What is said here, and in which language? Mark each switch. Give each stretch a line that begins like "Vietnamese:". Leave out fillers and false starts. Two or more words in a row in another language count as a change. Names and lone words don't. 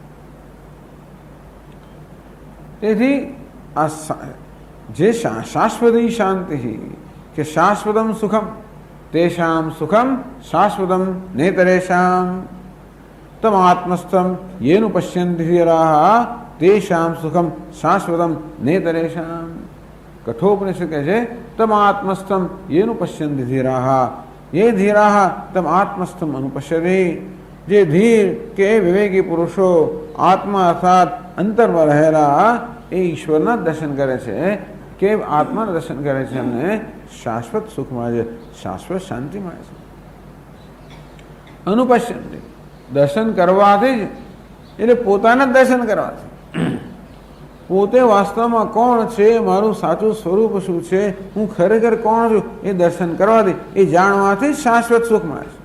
Gujarati: તેથી આ જે શાશ્વતી શાંતિ કે
Sanskrit: શાશ્વતમ સુખમ તેષામ સુખમ શાશ્વતમ નેતરેષામ તમ આત્મસ્થમ યેનું પશ્યંતિ ધીરાહ તેષામ સુખમ શાશ્વતમ નેતરેષામ.
Gujarati: કઠોપનિષદ કહે છે
Sanskrit: તમ આત્મસ્થમ યેનું પશ્યંતિ ધીરાહ, ये धीराः तम आत्मस्थम अनुपश्यते.
Gujarati: જે ધીર કે વિવેકી પુરુષો આત્મા અર્થાત અંતરમાં રહેલા એ ઈશ્વરના દર્શન કરે છે, કે આત્માના દર્શન કરે છે, એમને શાશ્વત સુખ મળે છે, શાશ્વત શાંતિ મળે છે. અનુપશ્યંતિ, દર્શન કરવાથી જ, એટલે પોતાના જ દર્શન કરવાથી, પોતે વાસ્તવમાં કોણ છે, મારું સાચું સ્વરૂપ શું છે, હું ખરેખર કોણ છું, એ દર્શન કરવાથી, એ જાણવાથી શાશ્વત સુખ મળે છે.